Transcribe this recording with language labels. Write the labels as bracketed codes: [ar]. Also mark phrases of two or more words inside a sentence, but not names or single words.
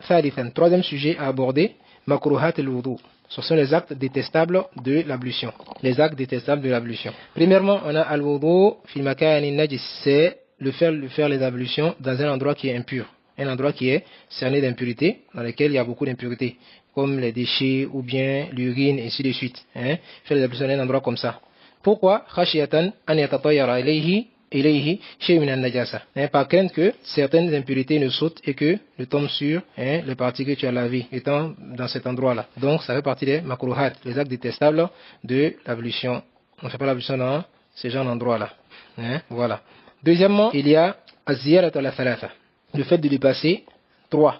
[fr] ثالثا, troisième sujet à aborder, [ar] مكروهات الوضوء. [fr] Ce sont les actes détestables de l'ablution. Les actes détestables de l'ablution. Premièrement, on a [ar] الوضوء في مكان نجس, [fr] c'est le faire les ablutions dans un endroit qui est impur. Un endroit qui est cerné d'impurité, dans lequel il y a beaucoup d'impuretés, comme les déchets ou bien l'urine, et ainsi de suite. Faire les ablutions dans un endroit comme ça. Pourquoi? [ar] خشية أن يتطاير إليه شيء من النجاسة. [fr] Par crainte que certaines impuretés ne sautent et que ne tombent sur les parties que tu as lavées, étant dans cet endroit-là. Donc ça fait partie des makruhat, les actes détestables de l'ablution. On ne fait pas l'ablution dans ce genre d'endroit-là. Voilà. Deuxièmement, il y a [ar] الزيادة على ثلاثة, [fr] le fait de dépasser 3.